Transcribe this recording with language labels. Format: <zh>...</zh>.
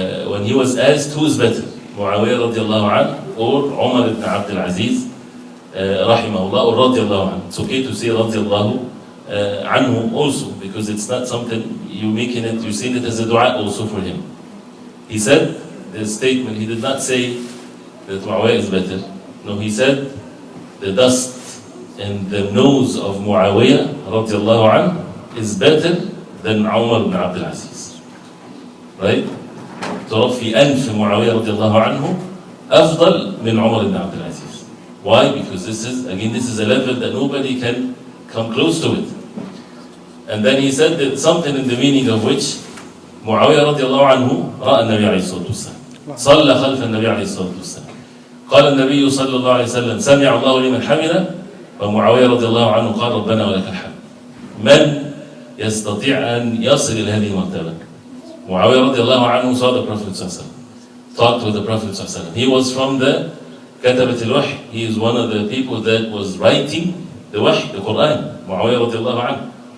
<en>When he was asked who is better, Muawiyah radiallahu anhu or Umar ibn Abdul Aziz rahimahullah or radiallahu anhu. It's okay to say radiallahu anhu also, because it's not something you're saying it as a dua also for him. He said the statement, he did not say that Muawiyah is better. No, he said the dust in the nose of Muawiyah radiallahu anhu is better than Umar ibn Abdul Aziz. Right?</en> <ar>ترى في أنف معاوية رضي الله عنه أفضل من عمر بن عبد العزيز.</ar> <en>Why? Because this is a level that nobody can come close to it. And then he said that something in the meaning of which</en> <ar>معاوية رضي الله عنه رأى النبي عليه الصلاة والسلام صلى خلف النبي عليه الصلاة والسلام قال النبي صلى الله عليه وسلم سمع الله لمن حمده ومعاوية رضي الله عنه قال ربنا ولك الحمد. من يستطيع أن يصل إلى هذه المرتبة؟</ar> <en>Muawiyah radiallahu anhu saw the Prophet ﷺ, talked with the Prophet ﷺ. He was from the Katabat al-Wahy. He is one of the people that was writing the Wahy, the Quran, Muawiyah radiallahu anhu.</en>